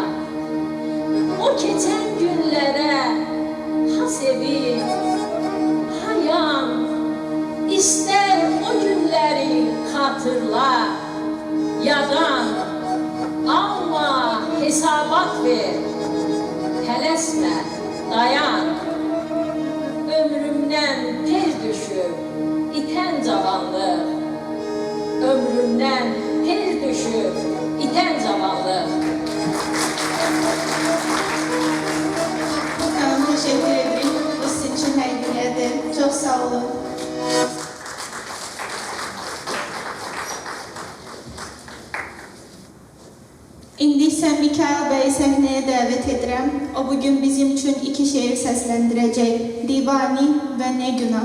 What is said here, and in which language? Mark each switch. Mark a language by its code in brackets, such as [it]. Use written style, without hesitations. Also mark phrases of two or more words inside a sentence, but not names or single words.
[az] O keçən günlərə ha sevin, ha yan, istər o günləri xatırla, yadan, alma, hesabat ver, tələsmə, dayan. Ömrümdən tez düşüb, itən cavanlıq. Ömrümdən tez düşüb, itən cavanlıq. [tr] Tamam, teşekkür ederim. Bu sizin için hediyedir. Çok sağ olun. [az] İndi isə Mikail bəyi səhnəyə dəvət edirəm. O bugün bizim üçün 2 şeir səsləndirəcək. Divani və Ne Günah.